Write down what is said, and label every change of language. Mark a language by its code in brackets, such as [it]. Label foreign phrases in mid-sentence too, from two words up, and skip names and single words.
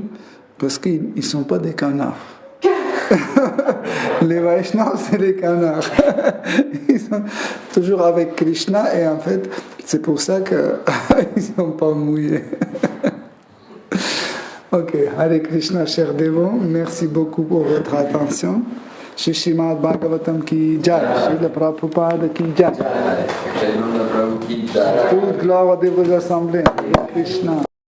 [fr] Parce qu'ils ne sont pas des canards. Les Vaishnavas, c'est les canards. Ils sont toujours avec Krishna et en fait, c'est pour ça qu'ils ne sont pas mouillés. Ok, Hare Krishna, chers dévots, merci beaucoup pour votre attention. [hi] Shri Srimad Bhagavatam ki jai, Srila Prabhupada ki jai. [fr] Toute gloire à vos assemblées. Hare Krishna.